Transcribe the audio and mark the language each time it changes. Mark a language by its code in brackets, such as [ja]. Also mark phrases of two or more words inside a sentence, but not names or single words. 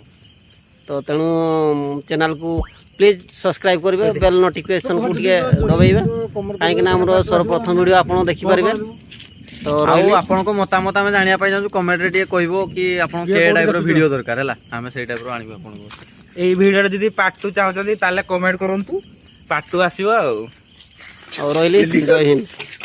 [or] ତ ତେଣୁ ଚ୍ୟାନେଲକୁ ପ୍ଲିଜ୍ ସବସ୍କ୍ରାଇବ୍ କରିବେ ବେଲ୍ ନୋଟିଫିକେସନ୍କୁ ଟିକେ ଦବାଇବେ କାହିଁକିନା ଆମର ସର୍ବପ୍ରଥମ ଭିଡ଼ିଓ ଆପଣ ଦେଖିପାରିବେ। ତ ଆଉ ଆପଣଙ୍କ ମତାମତ ଆମେ ଜାଣିବା ପାଇଁ ଚାହୁଁଛୁ କମେଣ୍ଟରେ ଟିକେ କହିବ କି ଆପଣ କେ ଟାଇପ୍ର ଭିଡ଼ିଓ ଦରକାର ହେଲା ଆମେ ସେଇ ଟାଇପ୍ର ଆଣିବୁ ଆପଣଙ୍କୁ ଏଇ ଭିଡିଓଟା ଯଦି ପାର୍ଟ 2 চাହୁଛନ୍ତି ତାହେଲେ କମେଣ୍ଟ କରନ୍ତୁ ପାର୍ଟ 2 ଆସିବ ଆଉ ରହିଲି ଜୟ ହିନ୍ଦ।